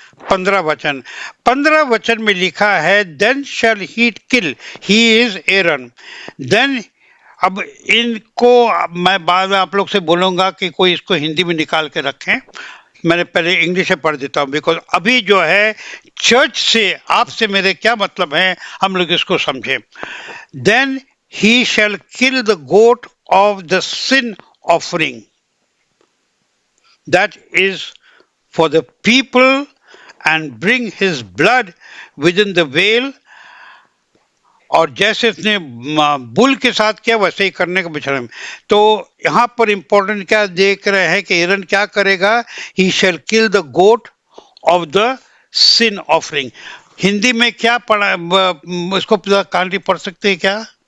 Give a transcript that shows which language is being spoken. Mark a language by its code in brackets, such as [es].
[hi] 15 वचन, 15 वचन में लिखा है [en] Then shall he kill, he is Aaron. [hi] Then, अब इनको मैं बाद में आप लोग से बोलूंगा कि कोई इसको हिंदी में निकाल के रखें। मैंने पहले इंग्लिश में पढ़ देता हूँ, बिकॉज अभी जो है चर्च से आपसे मेरे क्या मतलब है, हम लोग इसको समझें। [en] Then he shall kill the goat of the sin offering, that is for the people, and bring his blood within the veil। [hi] और जैसे उसने बुल के साथ किया वैसे ही करने का विचार। तो यहाँ पर इंपॉर्टेंट क्या देख रहे हैं कि एरन क्या करेगा? [en] He shall kill the goat of the sin offering. [hi] Hindi में क्या पढ़ा, इसको कहानी पढ़ सकते हैं क्या?